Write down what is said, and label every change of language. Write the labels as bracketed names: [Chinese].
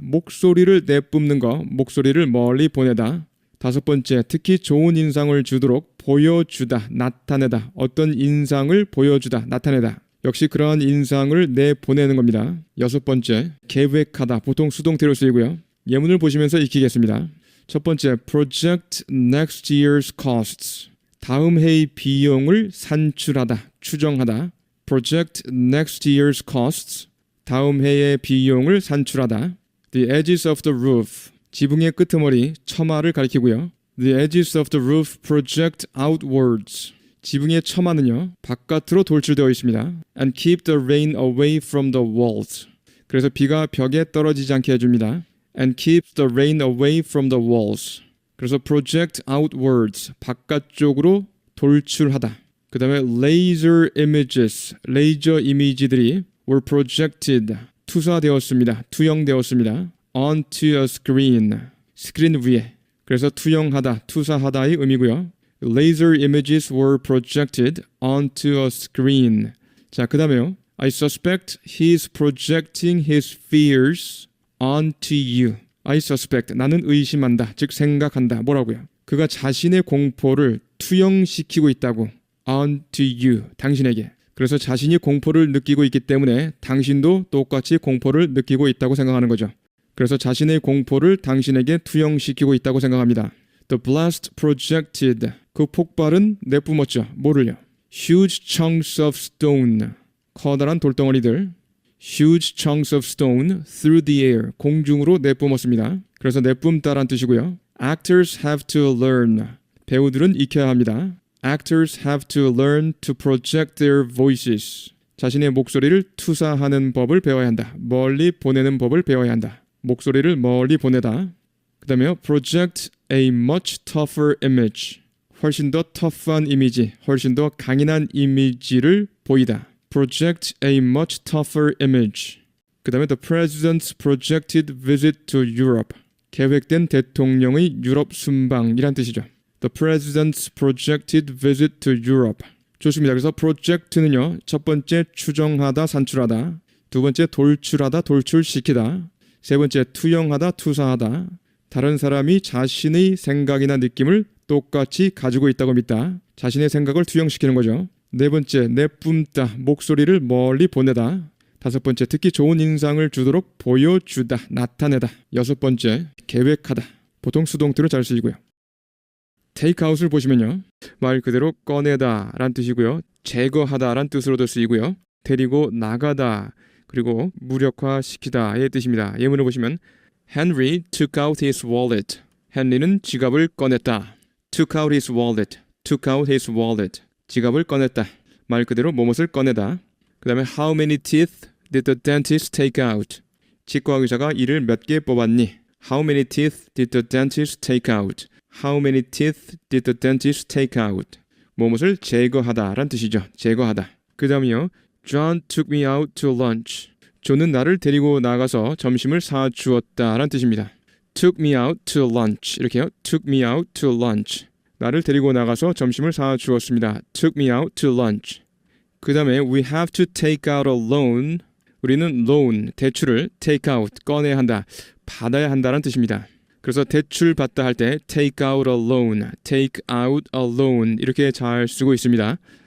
[Korean] 목소리를 내뿜는 거, 목소리를 멀리 보내다. 다섯 번째, 특히 좋은 인상을 주도록 보여주다, 나타내다. 어떤 인상을 보여주다, 나타내다. 역시 그러한 인상을 내보내는 겁니다. 여섯 번째, 계획하다. 보통 수동태로 쓰이고요. 예문을 보시면서 익히겠습니다. 첫 번째, [English] project next year's costs. [Korean] 다음 해의 비용을 산출하다, 추정하다. [English] project next year's costs. [Korean] 다음 해의 비용을 산출하다. [English] The edges of the roof. [Korean] 지붕의 끄트머리, 처마를 가리키고요. [English] The edges of the roof project outwards. [Korean] 지붕의 처마는요, 바깥으로 돌출되어 있습니다. [English] And keep the rain away from the walls. [Korean] 그래서 비가 벽에 떨어지지 않게 해줍니다. [English] And keep the rain away from the walls. [Korean] 그래서 [English] project outwards, [Korean] 바깥쪽으로 돌출하다. 그 다음에 [English] laser images, [Korean] 레이저 이미지들이 [English] were projected, [Korean] 투사되었습니다. 투영되었습니다. [English] onto a screen, [Korean] 스크린 위에. 그래서 투영하다, 투사하다의 의미고요. [English] Laser images were projected onto a screen. [Korean] 자, 그 다음에요. [English] I suspect he's projecting his fears onto you. I suspect, [Korean] 나는 의심한다, 즉 생각한다. 뭐라고요? 그가 자신의 공포를 투영시키고 있다고. [English] onto you, [Korean] 당신에게. 그래서 자신이 공포를 느끼고 있기 때문에 당신도 똑같이 공포를 느끼고 있다고 생각하는 거죠. 그래서 자신의 공포를 당신에게 투영시키고 있다고 생각합니다. [English] The blast projected. [Korean] 그 폭발은 내뿜었죠. 뭐를요? [English] Huge chunks of stone. [Korean] 커다란 돌덩어리들. [English] Huge chunks of stone through the air. [Korean] 공중으로 내뿜었습니다. 그래서 내뿜다란 뜻이고요. [English] Actors have to learn. [Korean] 배우들은 익혀야 합니다. [English] Actors have to learn to project their voices. [Korean] 자신의 목소리를 투사하는 법을 배워야 한다. 멀리 보내는 법을 배워야 한다. 목소리를 멀리 보내다. 그 다음에요. [English] Project a much tougher image. [Korean] 훨씬 더 터프한 이미지, 훨씬 더 강인한 이미지를 보이다. [English] Project a much tougher image. [Korean] 그 다음에 [English] The President's projected visit to Europe. [Korean] 계획된 대통령의 유럽 순방이란 뜻이죠. [English] The President's projected visit to Europe. [Korean] 좋습니다. 그래서 project는요, 첫 번째 추정하다, 산출하다. 두 번째 돌출하다, 돌출시키다. 세 번째 투영하다, 투사하다. 다른 사람이 자신의 생각이나 느낌을 똑같이 가지고 있다고 믿다. 자신의 생각을 투영시키는 거죠. 네 번째, 내뿜다, 목소리를 멀리 보내다. 다섯 번째, 특히 좋은 인상을 주도록 보여주다, 나타내다. 여섯 번째, 계획하다. 보통 수동태로 잘 쓰이고요. take out을 보시면요, 말 그대로 꺼내다 란 뜻이고요. 제거하다 란 뜻으로도 쓰이고요. 데리고 나가다, 그리고 무력화시키다의 뜻입니다. 예문을 보시면 [English] Henry took out his wallet. [Korean] 헨리는 지갑을 꺼냈다. [English] took out his wallet. took out his wallet. [Korean] 지갑을 꺼냈다. 말 그대로 뭐뭇을 꺼내다. 그 다음에 [English] How many teeth did the dentist take out? [Korean] 치과 의사가 이를 몇 개 뽑았니? [English] How many teeth did the dentist take out? How many teeth did the dentist take out? [Korean] 뭐뭇을 제거하다 란 뜻이죠. 제거하다. 그 다음이요. [English] John took me out to lunch. [Korean] 존은 나를 데리고 나가서 점심을 사주었다 란 뜻입니다. [English] took me out to lunch. [Korean] 이렇게요. [English] took me out to lunch. [Korean] 나를 데리고 나가서 점심을 사주었습니다. [English] took me out to lunch. [Korean] 그 다음에 [English] we have to take out a loan. [Korean] 우리는 loan, 대출을 [English] take out, [Korean] 꺼내야 한다, 받아야 한다는 뜻입니다. 그래서 대출 받다 할 때 [English] take out a loan, [Korean] take out a loan 이렇게 잘 쓰고 있습니다.